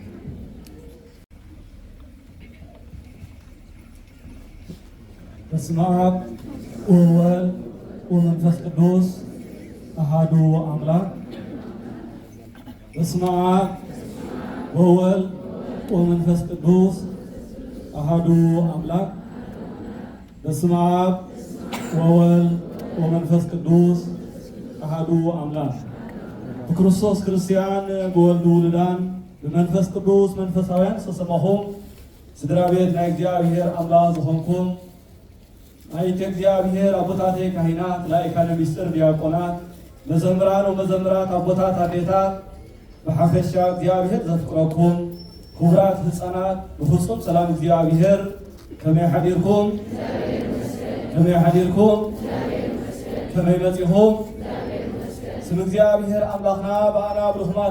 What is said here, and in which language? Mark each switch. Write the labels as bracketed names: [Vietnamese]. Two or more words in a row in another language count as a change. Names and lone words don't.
[Geez] በስመ አብ ወወልድ ወመንፈስ ቅዱስ አሐዱ አምላክ። በስመ አብ ወወልድ ወመንፈስ ቅዱስ አሐዱ አምላክ። በስመ አብ ወወልድ ወመንፈስ ቅዱስ አሐዱ አምላክ። በክርስቶስ ክርስቲያን በወልድ ውሉዳን በመንፈስ ቅዱስ [Tigrinya] መንፈሳውያን ዝተሰማኹም ስድራ ቤት ናይ እግዚአብሔር አምላክ ዝኾንኩም አይተ እግዚአብሔር አቦታቴ ካህናት ላይካነ ምስጢር ዲያቆናት መዘምራን ወመዘምራት አቦታት አዴታት በሐፈሻ እግዚአብሔር ዘፍቅረኩም ክቡራት ህፃናት በፍጹም ሰላም እግዚአብሔር ከመይ ሓዲርኩም ከመይ መጺኹም ስም እግዚአብሔር አምላኽና በአና ብርኽማት